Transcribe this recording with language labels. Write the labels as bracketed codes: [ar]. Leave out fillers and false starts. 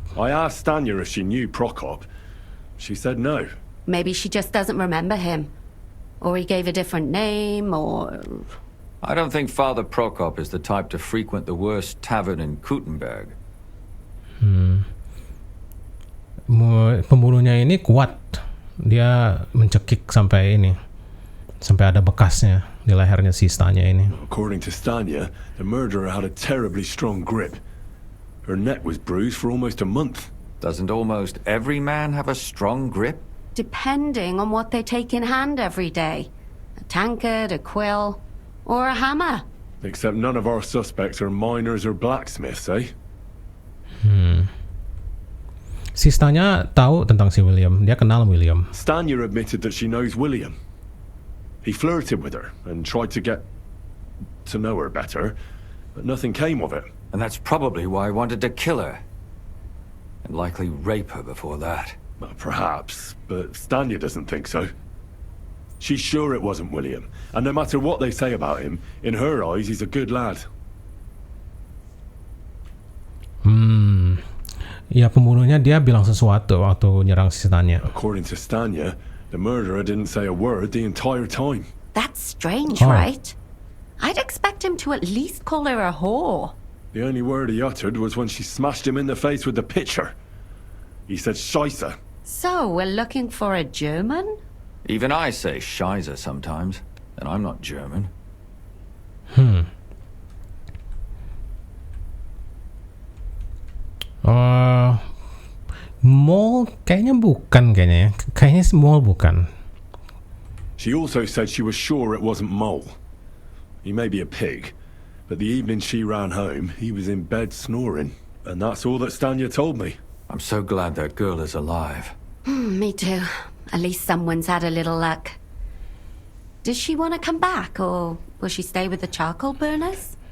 [en] I asked Stanya if she knew Prokop. She said no. Maybe she just doesn't remember him. Or he gave a different name, or... I don't think Father Prokop is the type to frequent the worst tavern in Kuttenberg. [id] Pembunuhnya ini kuat. Dia mencekik sampai ada bekasnya di lehernya si Stanya ini. [en] According to Stanya, the murderer had a terribly strong grip. Her neck was bruised for almost a month. Doesn't almost every man have a strong grip? Depending on what they take in hand every day. A tankard, a quill, or a hammer. Except none of our suspects are miners or blacksmiths, eh? [id] Si Stanya tahu tentang si William. Dia kenal William. [en] Stanya admitted that she knows William. He flirted with her and tried to get to know her better, but nothing came of it. And that's probably why I wanted to kill her. And likely rape her before that. Well, perhaps, but Stanya doesn't think so. She's sure it wasn't William, and no matter what they say about him, in her eyes he's a good lad. [id] Ya, pembunuhnya dia bilang sesuatu waktu nyerang si Stanya. [en] According to Stanya, the murderer didn't say a word the entire time. That's strange, right? I'd expect him to at least call her a whore. The only word he uttered was when she smashed him in the face with the pitcher. He said Scheisse. So, we're looking for a German? Even I say Scheiße sometimes, and I'm not German. [id] Mall kayaknya bukan kayaknya. Kayaknya mall bukan. [en] She also said she was sure it wasn't Mole. He may be a pig, but the evening she ran home, he was in bed snoring, and that's all that Stanya told me. I'm so glad that girl is alive. Me too. At least someone's had a little luck. Does she want to come back, or will she stay with the charcoal burners?